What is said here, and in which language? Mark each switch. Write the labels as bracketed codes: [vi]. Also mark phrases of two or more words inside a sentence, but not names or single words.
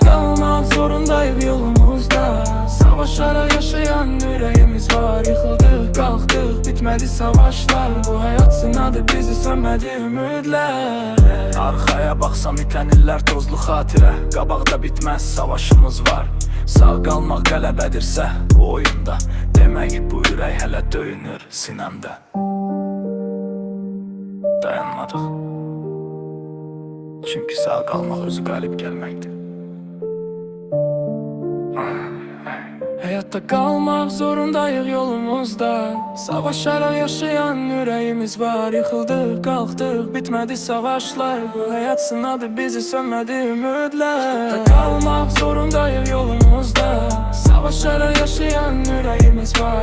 [tr] Kalmak zorundayız yolumuzda. Savaşlara yaşayan yüreğimiz var. Yıkıldık kalktık bitmedi savaşlar. Bu hayat sınadı bizi sönmedi ümitler. Arkaya baksam iten iller tozlu hatire. [az] Qabaqda bitmez savaşımız var. Sağ qalmaq qələbədirsə bu oyunda, demək bu ürək hələ döyünür sinəmdə. Dayanmadıq, çünki sağ qalmaq özü qalib gəlməkdir. [tr] Hayatta kalmak zorundayız yolumuzda. Savaşlara yaşayan yüreğimiz var. Yıkıldık kalktık bitmedi savaşlar. Bu hayat sınadı bizi sönmedi ümitler. Hayatta kalmak zorundayız yolumuzda. Savaşlara yaşayan yüreğimiz var.